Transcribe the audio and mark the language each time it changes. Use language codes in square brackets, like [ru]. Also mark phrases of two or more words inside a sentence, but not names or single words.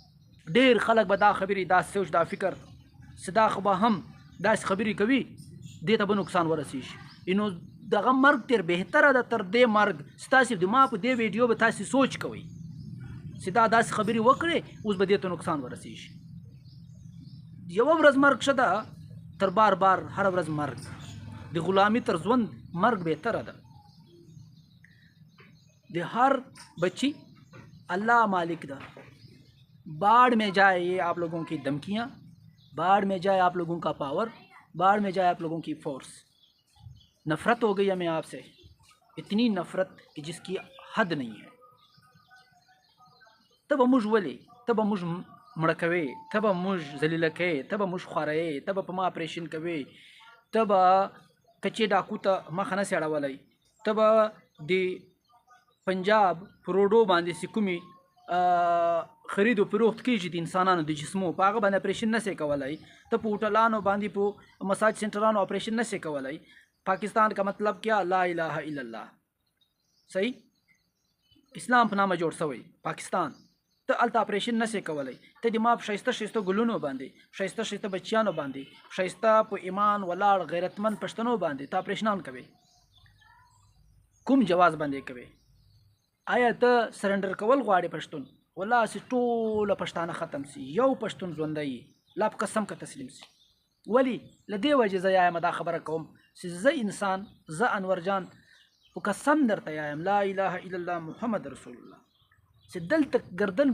[ps] ډېر خلک به دا خبرې دا سوچ دا فکر چې دا خو به هم داسې خبرې کوي دې ته به نقصان ورسېږي نو دغه مرګ تر بهتره ده تر دې مرګ ستاسې د ما په دې ویډیو به تاسې سوچ کوئ چې دا داسې خبرې وکړې اوس به دې ته نقصان ورسېږي. یوه ورځ مرګ ښه ده تر بار بار هره ورځ مرګ د غلامي تر ژوند مرګ بهتره ده. د هر بچی اللہ مالک دا. [ur] باڑ میں جائے یہ آپ لوگوں کی دھمکیاں باڑ میں جائے آپ لوگوں کا پاور باڑ میں جائے آپ لوگوں کی فورس. نفرت ہو گئی ہمیں آپ سے اتنی نفرت کہ جس کی حد نہیں ہے. [ps] ته به موږ ولې ته به موږ مړه کوې ته به موږ ذلیله کوې ته به موږ خوروې ته به په ما اپریشن کوې ته به کچې ډاکو ته مخه نسې اړولی ته به د پنجاب په روډو باندې چې کومې خرید و فروخت کېږي د انسانانو د جسمو په هغه باندې اپریشن نسې کولی ته په هوټلانو باندې په مساج سنټرانو اپریشن نسې کولی [ur] پاکستان کا مطلب کیا لا الہ الا اللہ صحیح [ps] اسلام په نامه جوړ شوی پاکستان ته الته اپریشن نشي کولای ته د ما په شایسته ګلونو باندې شایسته بچیانو باندې شایسته په ایمان ولاړ غیرتمن پښتنو باندې ته اپریشنان کوي کوم جواز باندې کوي آیا ته سرندر کول غواړي پښتون والله سي ټوله پښتانه ختم سي یو پښتون ژوندۍ لا په قسم که تسلیم سي ولی لدې وجه زه یایم دا خبره کوم چې زه انسان زه انور جان په قسم درته یایم [ar] لا اله الا الله محمد رسول الله [ps] چې دلته ګردن